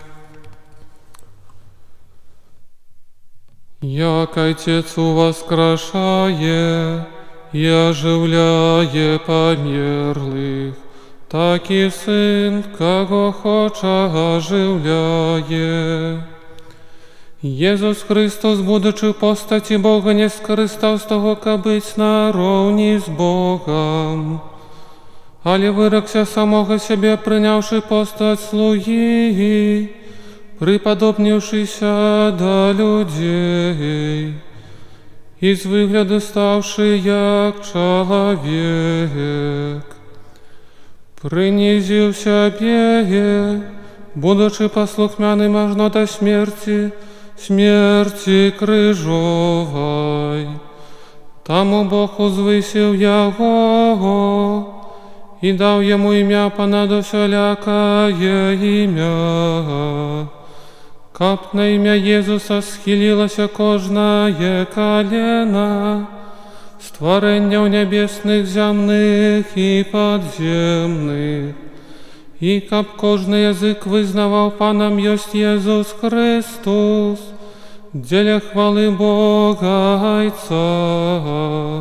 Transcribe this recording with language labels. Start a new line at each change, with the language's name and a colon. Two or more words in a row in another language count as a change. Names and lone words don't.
Belarusian: Як Отец уваскрашае і ажыўляе памерлых, так і Сын, каго хоча, ажыўляе.
Polish: Jezus Chrystus,
Ukrainian: будучи в постаті Бога, не скористав з того, каб бить наравні з Богом, але вирекся самого себе, прийнявши постать слуги, приподобнившися до людей, і з вигляду ставши як чоловік, принизив себе, будучи послухмяним аж до смерти, смерти крижовой. Тому Бог узвисив Його і дав йому ім'я
Belarusian: понад усялякое ім'я.
Ukrainian: Каб на ім'я Єзуса схилилося кожне колено, створення у небесних, земних і подземних, і каб кожний язик визнавав Паном єсть Єзус Христос, для хвали Бога Отця.